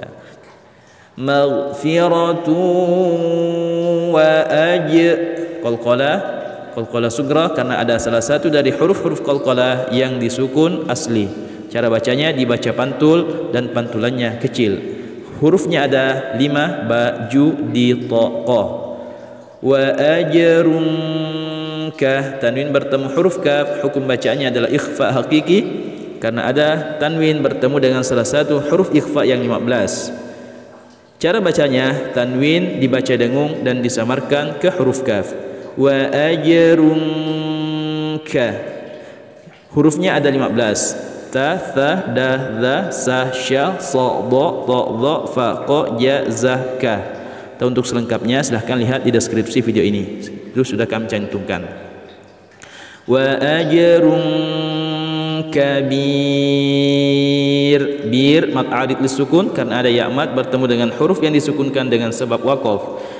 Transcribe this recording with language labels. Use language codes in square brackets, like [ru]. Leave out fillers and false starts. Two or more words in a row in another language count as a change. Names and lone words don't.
[ar] مغفرة و [id] qalqalah sugra karena ada salah satu dari huruf-huruf qalqalah yang disukun asli. Cara bacanya dibaca pantul dan pantulannya kecil. Hurufnya ada 5, [ar] ba, ج، د، ط، ق. وأجر ك, [id] tanwin bertemu huruf kaf, hukum bacaannya adalah ikhfa hakiki karena ada tanwin bertemu dengan salah satu huruf ikhfa yang 15. Cara bacanya, tanwin dibaca dengung dan disamarkan ke huruf kaf. [ar] وأجر ك, [id] hurufnya ada 15. [ar] ت، ث، د، ذ، س، ش، ص، ض، ط، ظ، ف، ق، ج, ز، ك. [id] Untuk selengkapnya silahkan lihat di deskripsi video ini, itu sudah kami cantumkan. [ar] وأجر كبير, [id] bir mad arid lisukun karena ada ya mad bertemu dengan huruf yang disukunkan dengan sebab waqaf.